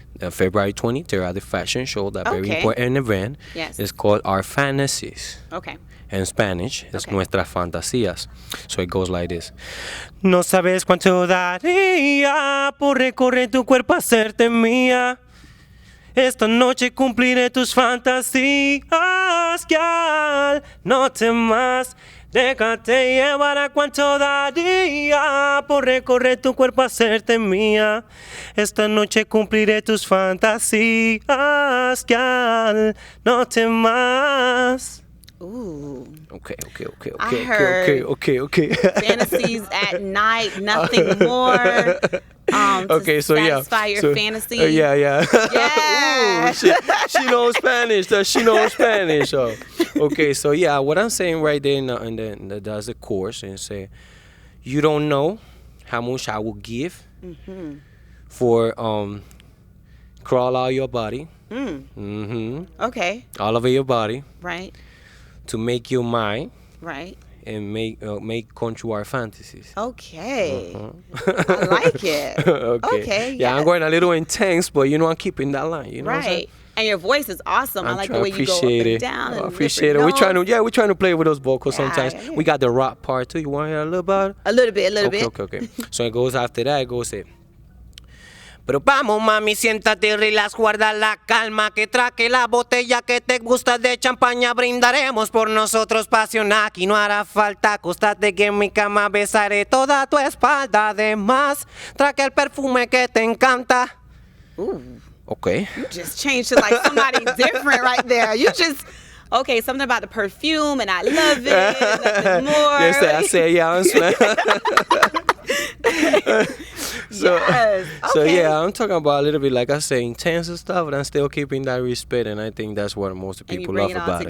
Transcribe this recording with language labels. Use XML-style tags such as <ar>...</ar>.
<en>February 23rd at the fashion show, that very important event. Yes. It's called Our Fantasies. Okay. In Spanish,</en> <es>es Nuestras Fantasías.</es> <en>So it goes like this.</en> <es>No sabes cuánto daría por recorrer tu cuerpo, hacerte mía. Esta noche cumpliré tus fantasías, gal. No temas, déjate llevar. A cuánto daría por recorrer tu cuerpo, hacerte mía. Esta noche cumpliré tus fantasías, gal. No temas. Ooh.</es> <en>Okay. I heard fantasies at night, nothing more. To satisfy your fantasy. Yeah. Yeah. Ooh, she knows Spanish. She knows Spanish. Oh. Okay, so yeah, what I'm saying right there, and then that's the chorus, and say, you don't know how much I will give for crawl out your body. Okay. All over your body. Right. To make you mine. Right. And make come true our fantasies. Okay. I like it. Okay. Yeah, I'm going a little intense, but I'm keeping that line. You know what I'm saying? Right. And your voice is awesome. I like the way you go up and down. I appreciate it. We're trying to play with those vocals sometimes. Yeah. We got the rock part too. You want to hear a little about it? A little bit. Okay. So it goes after that. It goes</en> <es>Pero vamos, mami, siéntate y relax, guarda la calma, que traque la botella que te gusta de champaña, brindaremos por nosotros pasión, aquí no hará falta, acostate que en mi cama besaré toda tu espalda, además, traque el perfume que te encanta. Ooh.</es> <en>Okay. You just changed to like somebody different right there. You just... Okay, something about the perfume, and I love it. Nothing more. Yes, I say, yeah, I'm So yeah, I'm talking about a little bit, like I say, intense and stuff, but I'm still keeping that respect, and I think that's what most people love about it.</en>